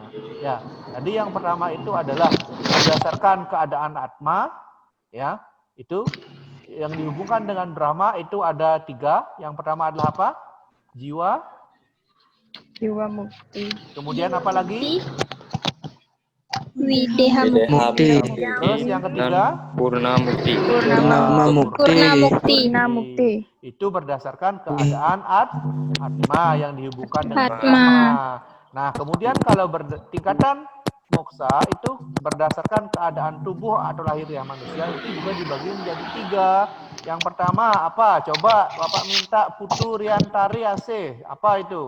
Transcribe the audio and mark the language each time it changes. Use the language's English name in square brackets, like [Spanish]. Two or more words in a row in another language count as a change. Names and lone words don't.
[Indonesian] Ya, tadi yang pertama itu adalah berdasarkan keadaan atma, ya, itu yang dihubungkan dengan Brahma itu ada 3. Yang pertama adalah apa? Jiwa. Jiwa mukti. Kemudian apa lagi? Wideha Mukti. Terus yang ketiga? Purna Mukti. Purnama Mukti. Purna Mukti. Purna mukti. Itu berdasarkan keadaan atma yang dihubungkan dengan Atma. Brahma. Nah, kemudian kalau tingkatan moksa itu berdasarkan keadaan tubuh atau lahiriah manusia itu juga dibagi menjadi 3. Yang pertama apa? Coba Bapak minta Putu Riantari Asih. Apa itu?